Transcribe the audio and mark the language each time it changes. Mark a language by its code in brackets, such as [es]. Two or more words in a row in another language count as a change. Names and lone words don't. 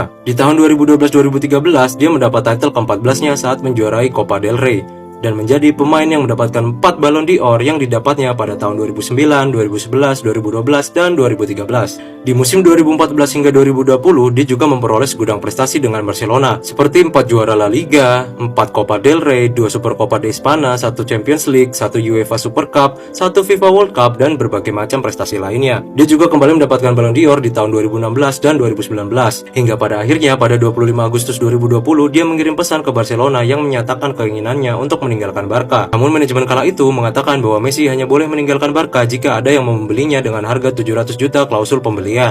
[id] Di tahun 2012-2013, dia mendapat title ke-14-nya saat menjuarai Copa del Rey dan menjadi pemain yang mendapatkan 4 Ballon d'Or yang didapatnya pada tahun 2009, 2011, 2012, dan 2013. Di musim 2014 hingga 2020, dia juga memperoleh segudang prestasi dengan Barcelona, seperti 4 juara La Liga, 4 Copa del Rey, 2 Super Copa de España, 1 Champions League, 1 UEFA Super Cup, 1 FIFA World Cup, dan berbagai macam prestasi lainnya. Dia juga kembali mendapatkan Ballon d'Or di tahun 2016 dan 2019, hingga pada akhirnya pada 25 Agustus 2020, dia mengirim pesan ke Barcelona yang menyatakan keinginannya untuk meninggalkan Barca. Namun manajemen kala itu mengatakan bahwa Messi hanya boleh meninggalkan Barca jika ada yang membelinya dengan harga 700 juta klausul pembelian.